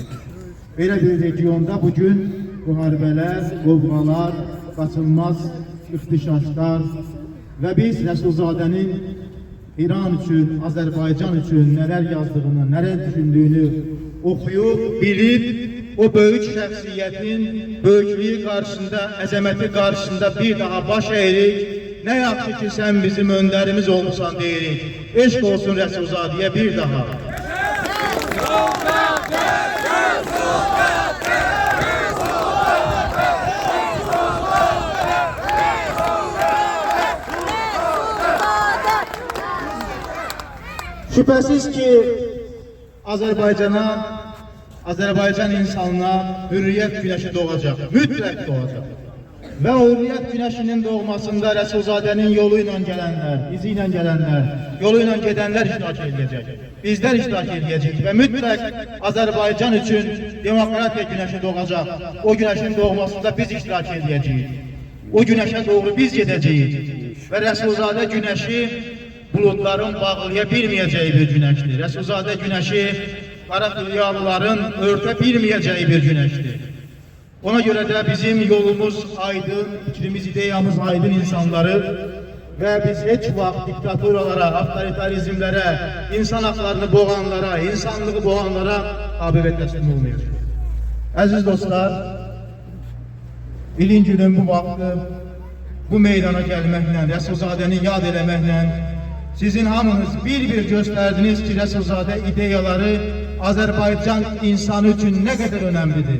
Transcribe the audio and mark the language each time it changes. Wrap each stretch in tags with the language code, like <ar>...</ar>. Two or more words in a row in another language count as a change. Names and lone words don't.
<az>Belə bir regionda bugün müharibələr, qovğalar, qaçılmaz ixtişaşlar və biz Rəsulzadənin İran üçün, Azərbaycan üçün nələr yazdığını, nələr düşündüyünü oxuyub, bilib, o böyük şəxsiyyətin böyüklüyü qarşısında, əzəməti qarşısında bir daha baş əyirik. Nə yaxşı ki, sən bizim öndərimiz olmuşsan deyirik. Eşq olsun Rəsulzadəyə bir daha.</az> <tr>Şüphesiz ki Azerbaycan insanına hürriyet güneşi doğacak, mütlak doğacak. Ve o hürriyet güneşinin doğmasında</tr> <az>Rəsulzadənin yolu ilə gələnlər, izi ilə gələnlər, yolu ilə gedənlər iştirak edəcək.</az> <tr>Bizler</tr> <az>iştirak edəcək</az> <tr>ve mütlak Azerbaycan için demokratiya güneşi doğacak. O güneşin doğmasında</tr> <az>biz iştirak edəcəyik.</az> <tr>O güneşe doğru</tr> <az>biz gedəcəyik.</az> <tr>Ve Rəsulzadə güneşi bulutların bağlaya bilmeyeceği bir güneştir. Rəsulzadə güneşi</tr> <az>qara xülyalıların örtə</az> <tr>bilmeyeceği bir güneştir. Ona göre de bizim yolumuz aydın, fikrimiz, ideyamız aydın insanları ve biz hiç vaxt diktaturalara, avtoritarizmlere, insan haklarını boğanlara, insanlığı boğanlara tabi ve teslim olmayacaq.</tr> <az>Aziz dostlar, ilin günün bu vaxtı bu meydana gəlməklə, Rəsulzadəni yad eləməklə sizin hamınız bir göstərdiniz ki, Rəsulzadə ideyaları Azərbaycan insanı üçün nə qədər önəmlidir.</az>